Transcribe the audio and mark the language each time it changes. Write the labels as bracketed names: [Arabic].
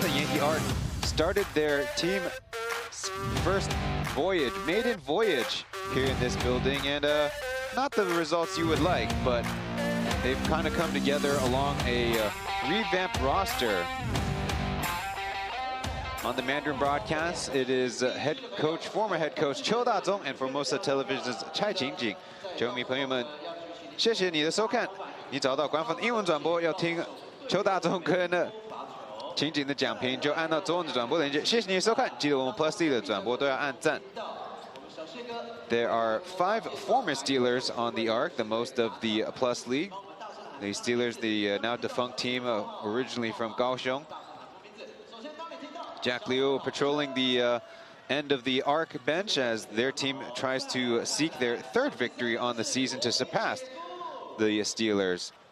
[English] The Yankee Ark started their team first voyage, maiden voyage here in this building, and not the results you would like, but they've kind of come together along a revamped roster. On the Mandarin broadcast, it is former head coach Qiu Dazong and Formosa Television's Chai Qingjing. [Chinese] 球迷朋友们，谢谢你的收看。你找到官方的英文转播，要听邱大中跟情景的讲评，就按照中文的转播链接。谢谢你的收看，记得我们 Plus D 的转播都要按赞。 [English] There are 5 former Steelers on the Ark, the most of the Plus League. The Steelers, the now defunct team, originally from Kaohsiung. Jack Liu patrolling the end of the Ark bench as their team tries to seek their 3rd victory on the season to surpass the Steelers.